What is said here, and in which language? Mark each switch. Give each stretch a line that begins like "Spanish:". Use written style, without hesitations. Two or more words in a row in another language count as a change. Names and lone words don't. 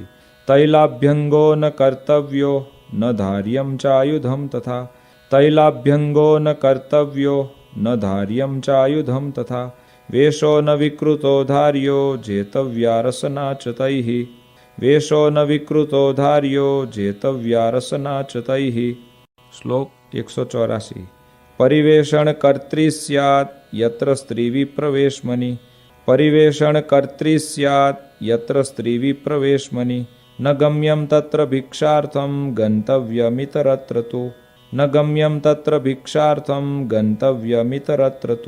Sanskrit: तैलाभ्यंगो न कर्तव्यो न धार्यं चायुधं तथा तैलाभ्यंगो न कर्तव्यो न धार्यं चायुधं तथा वेषो न विकृतो धार्यो जेतव्या रसना च तैः वेषो न विकृतो धार्यो जेतव्या रसना च तैः।
Gujarati: શ્લોક
Sanskrit: 184 परिवेषण कर्त्री स्यात् यत्र स्त्रीविप्रवेशमनी परिवेषण कर्त्री स्यात् यत्र स्त्रीविप्रवेशमनी न गम्यं तत्र भिक्षार्थं गन्तव्यमितरत्र तु न गम्यं तत्र भिक्षार्थं गन्तव्यमितरत्र तु